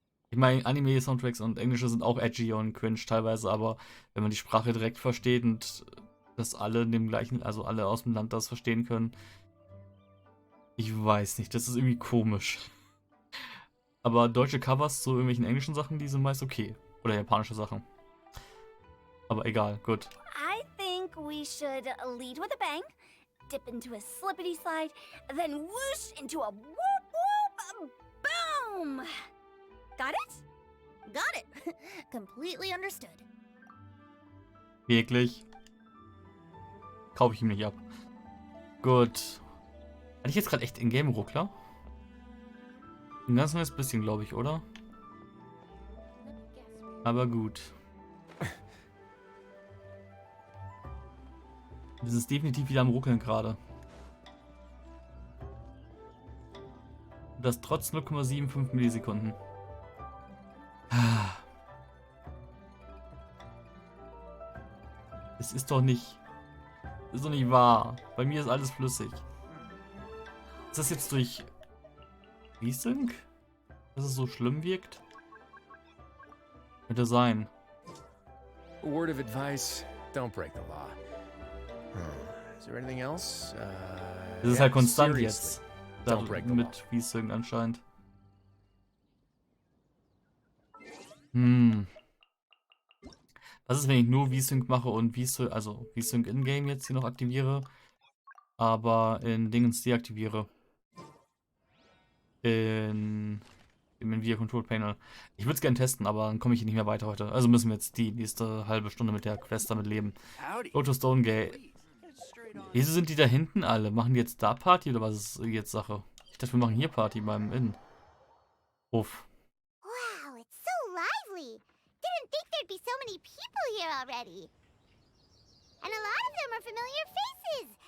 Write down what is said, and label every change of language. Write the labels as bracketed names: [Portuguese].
[German] Ich meine, Anime-Soundtracks und englische sind auch edgy und cringe teilweise, aber wenn man die Sprache direkt versteht und dass alle in dem gleichen, also alle aus dem Land das verstehen können, ich weiß nicht, das ist irgendwie komisch. Aber deutsche Covers zu irgendwelchen englischen Sachen, die sind meist okay. Oder japanische Sachen. Aber egal, gut. [English] I think we should lead with a bang, dip into a slippity slide, then whoosh into a whoop whoop boom! Got it? Got it. Completely understood. [German] Wirklich? Kaufe ich ihm nicht ab. Gut. Hatte ich jetzt gerade echt In-Game-Ruckler? Ein ganz kleines bisschen, glaube ich, oder? Aber gut. Das ist definitiv wieder am Ruckeln gerade. Das trotz 0,75 Millisekunden. Es ist doch nicht... Ist doch nicht wahr. Bei mir ist alles flüssig. Ist das jetzt durch V-Sync, dass es so schlimm wirkt? Könnte sein. [English] A word of advice, don't break the law. Is there anything else? [German] Das ist [English] Yeah, [German] halt konstant [English] seriously, [German] jetzt. [English] don't break the law. [German] Mit V-Sync anscheinend. Was ist, wenn ich nur V-Sync mache und V-Sync, also V-Sync in-game jetzt hier noch aktiviere, aber in Dingens deaktiviere? Im Nvidia Control Panel. Ich würde es gerne testen, aber dann komme ich hier nicht mehr weiter heute. Also müssen wir jetzt die nächste halbe Stunde mit der Quest damit leben. [English] Go to Stone Gate. [German] Wieso sind die da hinten alle? Machen die jetzt da Party oder was ist jetzt Sache? Ich dachte, wir machen hier Party beim Inn. Uff. [English] Wow, it's so lively. Didn't think there'd be so many people here already. And a lot of them are familiar faces.